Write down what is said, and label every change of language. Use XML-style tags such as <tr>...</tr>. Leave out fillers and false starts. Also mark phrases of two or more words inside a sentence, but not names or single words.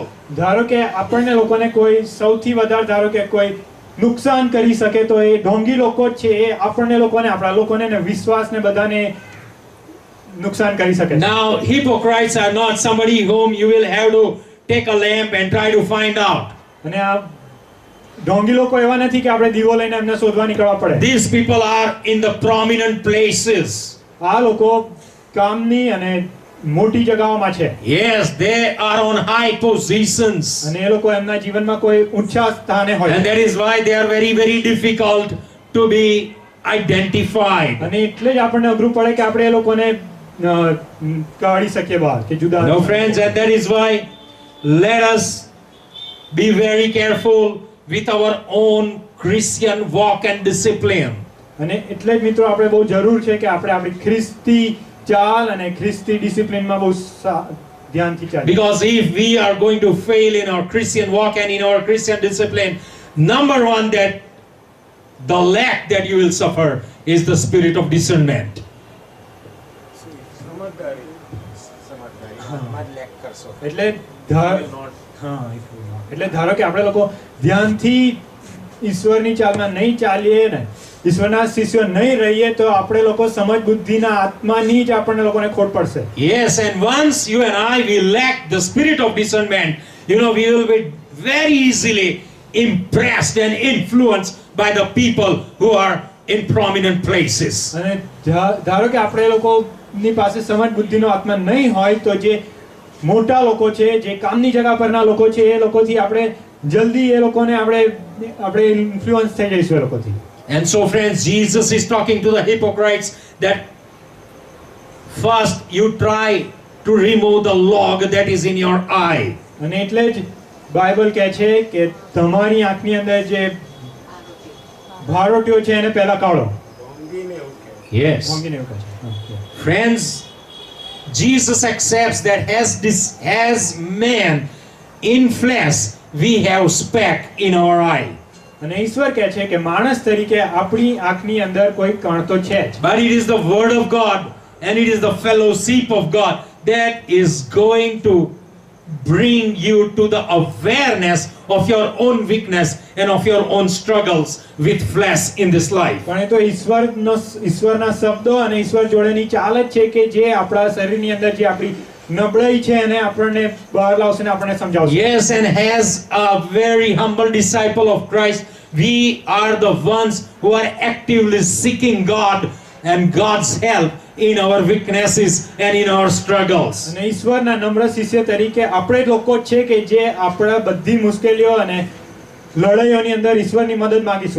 <gu>ધારો કે આપણને લોકોને કોઈ સૌથી વધારે ધારો કે કોઈ નુકસાન કરી શકે તો એ ઢોંગી લોકો જ છે. એ આપણને લોકોને આપણા લોકોને ને વિશ્વાસને બધાને નુકસાન કરી શકે છે.</gu> <en>Now, hypocrites are not somebody whom you will have to take a lamp and try to find out.</en> <gu>અને આ ઢોંગી લોકો એવા નથી કે આપણે દીવો લઈને એમને શોધવા નીકળવા પડે.</gu> <en>These people are in the prominent places.</en> <gu>આ લોકો કામની અને મોટી જગ્યાઓમાં છે.</gu> <en>Yes, they are on high positions.</en> <gu>અને એ લોકો એમના જીવનમાં કોઈ ઊંચા સ્થાને હોય.</gu> <en>And that is why they are very, very difficult to be identified.</en> <gu>અને એટલે જ આપણને અઘરું પડે કે આપણે એ લોકોને કાઢી શકીએ બહાર કે જુદા.</gu> <en>No, friends, and that is why let us be very careful with our own Christian walk and discipline.</en> <gu>અને એટલે જ મિત્રો આપણે બહુ જરૂર છે કે આપણે આપણી ખ્રિસ્તી ચાલ અને ખ્રિસ્તી ડિસિપ્લિનમાં બહુ ધ્યાનથી ચાલીએ.</gu> <en>Because if we are going to fail in our Christian walk and in our Christian discipline, number one, that the lack that you will suffer is the spirit of discernment.</en> <gu>એટલે ધારો કે આપણે લોકો ધ્યાનથી ઈશ્વરની ચાલમાં નહીં ચાલીએ ને ઈશ્વરના શિષ્યો નહીં રહીએ તો આપણે લોકો સમજ બુદ્ધિના આત્માની જ આપણને લોકોને ખોટ પડશે.</gu> <en>Yes, and once you and I will lack the spirit of discernment, you know, we will be very easily impressed and influenced by the people who are in prominent places.</en> <gu>અને ધારો કે આપણે લોકોની પાસે સમજ બુદ્ધિનો આત્મા નહીં હોય તો જે મોટા લોકો છે, જે કામની જગ્યા પરના લોકો છે, એ લોકોથી આપણે જલ્દી એ લોકોને આપણે ઇન્ફ્લુઅન્સ થઈ જઈશું એ લોકોથી.</gu> <en>And so, friends, Jesus is talking to the hypocrites that first you try to remove the log that is in your eye.</en> <gu>અને એટલે જ બાઇબલ કહે છે કે તમારી આંખની અંદર જે ભારોટીઓ છે એને પહેલા કાઢો.</gu> <en>Yes.</en> <gu>ઢોંગીને એવું કહે છે.</gu> <en>Friends, Jesus accepts that as man in flesh, we have speck in our eye.</en> <gu>અને ઈશ્વર કહે છે કે માણસ તરીકે આપણી આંખની અંદર કોઈ કણ તો છે જ.</gu> <en>But it is the word of God and it is the fellowship of God that is going to bring you to the awareness of your own weakness and of your own struggles with flesh in this life.</en> <gu>પણ એ તો ઈશ્વરના શબ્દો અને ઈશ્વર જોડેની ચાલ જ છે કે જે આપણા શરીરની અંદર જે આપણી નબળાઈ છે એને આપણને બહાર લાવશે ને આપણને સમજાવશે.</gu> <en>Yes, and as a very humble disciple of Christ, we are the ones who are actively seeking God and God's help in our weaknesses and in our struggles.</en> <gu>અને ઈશ્વરના નમ્ર શિષ્ય તરીકે આપણે લોકો જ છે કે જે આપણા બધી મુશ્કેલીઓ અને લડાઈઓની અંદર ઈશ્વરની મદદ માંગીશું.</gu>